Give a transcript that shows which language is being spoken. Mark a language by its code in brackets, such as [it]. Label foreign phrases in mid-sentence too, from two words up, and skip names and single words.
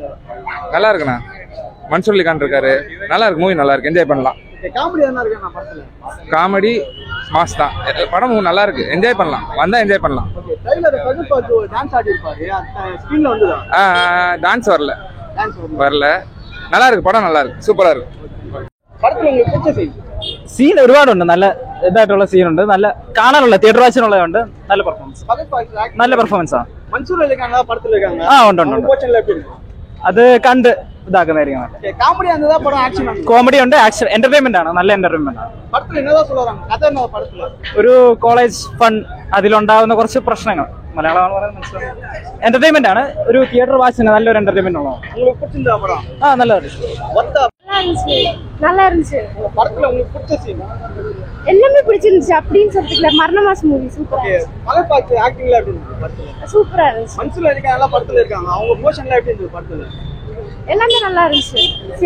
[ta] நல்லா இருக்குண்ணா. மன்சூர் அலிகான் இருக்காரு. நல்லா இருக்கு மூவி, நல்லா இருக்கு. என்ஜாய் பண்ணலாம். காமெடி என்ன இருக்குண்ணா படத்துல? காமெடி மாஸ் தான். படம் நல்லா இருக்கு, என்ஜாய் பண்ணலாம். வந்தா என்ஜாய் பண்ணலாம். ஓகே. [en] trailer first part [ta] டான்ஸ் ஆடி இருப்பாரு. அந்த ஸ்கிரீன்ல வந்துதா? டான்ஸ் வரல. நல்லா இருக்கு, படம் நல்லா இருக்கு, சூப்பரா இருக்கு. [ml] പടത്തിൽ നിങ്ങൾക്ക് സീൻ ഒരുപാടുണ്ട്. നല്ല ഇതായിട്ടുള്ള സീനുണ്ട്, നല്ല കാണാനുള്ള [en] theatre watchിനുള്ളതുണ്ട്. [ml] നല്ല പെർഫോമൻസ്, നല്ല പെർഫോമൻസ് ആണ്. മൻസൂർ അലിഖാൻ പടത്തിലേക്കാണ്. ആ ഉണ്ട് ഉണ്ട് ഉണ്ട്. അത് കണ്ട് ഇതാക്കുന്നതായിരിക്കും. കോമഡി ഉണ്ട്, ആക്ഷൻ, എന്റർടൈൻമെന്റ് ആണ്, നല്ല എന്റർടൈൻമെന്റ് ആണ്. ഒരു [en] college fun, [ml] അതിലുണ്ടാകുന്ന കുറച്ച് പ്രശ്നങ്ങൾ, മലയാളമാണ് പറയാൻ മനസ്സിലാവും. എന്റർടൈൻമെന്റ് ആണ്, ഒരു [en] theatre watchിന് [ml] നല്ലൊരു എന്റർടൈൻമെന്റ് ഉള്ളതാണ്. ആ നല്ലതാണ്, [ta] நல்லா இருந்துச்சு. படத்துல உங்களுக்கு பிடிச்ச சீன்? எல்லாமே பிடிச்சிருந்துச்சு அப்படின்னு சொல்லிட்டு. மரண மாசம் மூவி சூப்பரா இருந்துச்சு. மலைப்பாக்கு ஆக்டிங்ல எப்படி இருந்துச்சு படத்துல? சூப்பரா இருந்துச்சு. மன்சூர் அலிகான் எல்லாம் படத்துல இருக்காங்க, அவங்க போஷன்ல எப்படி இருந்துச்சு படத்துல? எல்லாமே நல்லா இருந்துச்சு. சரி,